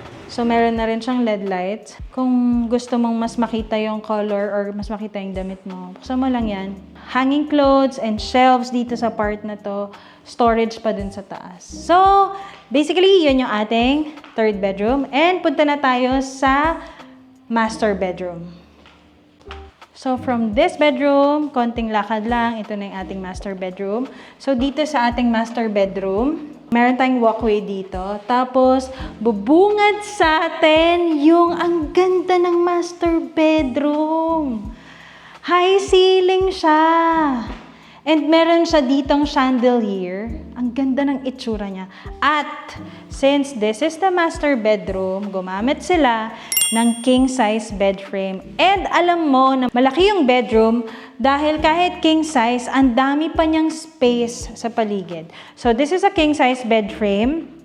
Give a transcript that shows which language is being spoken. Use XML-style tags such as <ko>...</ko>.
<tl>So, meron na rin siyang LED lights. Kung gusto mong mas makita yung color or mas makita yung damit mo, buksan mo lang yan.</tl> <en>Hanging clothes and shelves</en> <tl>dito sa part na to. Storage pa dun sa taas. So, basically, yun yung ating third bedroom. And punta na tayo sa master bedroom. So, from this bedroom, konting lakad lang. Ito na yung ating master bedroom. So, dito sa ating master bedroom, meron tayong walkway dito. Tapos, bubungad sa atin yung ang ganda ng master bedroom. High ceiling siya. And meron siya ditong chandelier. Ang ganda ng itsura niya. At,</tl> <en>since this is the master bedroom,</en> <tl>gumamit sila ng king size bed frame. And alam mo na malaki yung bedroom dahil kahit king size, ang dami pa niyang space sa paligid.</tl> <en>So, this is a king size bed frame.</en>